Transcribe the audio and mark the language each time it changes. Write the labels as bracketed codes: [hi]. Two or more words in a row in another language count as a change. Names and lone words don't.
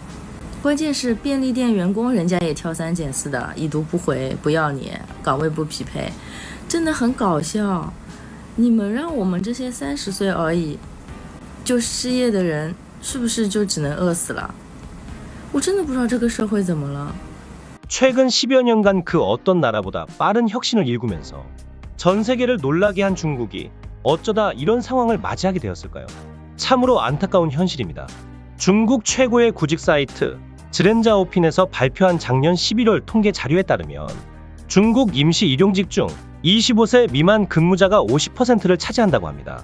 [zh] 关键是便利店员工人家也挑3拣4的，已读不回，不要你，岗位不匹配，真的很搞笑。你们让我们这些30岁而已就失业的人，是不是就只能饿死了？我真的不知道这个社会怎么了。 [ko] 최근 10여 년간 그 어떤 나라보다 빠른 혁신을 일구면서 전 세계를 놀라게 한 중국이 어쩌다 이런 상황을 맞이하게 되었을까요? 참으로 안타까운 현실입니다. 중국 최고의 구직 사이트 즈렌자오핀에서 발표한 작년 11월 통계 자료에 따르면 중국 임시 일용직 중 25세 미만 근무자가 50%를 차지한다고 합니다.